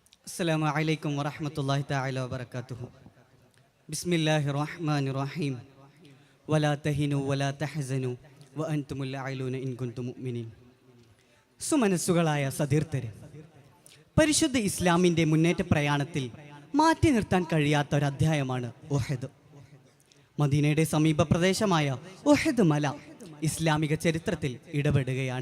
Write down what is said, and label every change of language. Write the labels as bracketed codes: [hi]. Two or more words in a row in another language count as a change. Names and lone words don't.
[ar] السلام عليكم ورحمة الله تعالى وبركاته. بسم الله الرحمن الرحيم. ولا تهنوا ولا تحزنوا وأنتم الأعلون إن كنتم مؤمنين. [ml] സുമനസ്സുകളായ സതീർത്ഥരെ, പരിശുദ്ധ ഇസ്ലാമിൻ്റെ മുന്നേറ്റ പ്രയാണത്തിൽ മാറ്റി നിർത്താൻ കഴിയാത്ത ഒരു അധ്യായമാണ് ഉഹദ്. മദീനയുടെ സമീപ പ്രദേശമായ ഉഹദ് മല ഇസ്ലാമിക ചരിത്രത്തിൽ ഇടപെടുകയാണ്.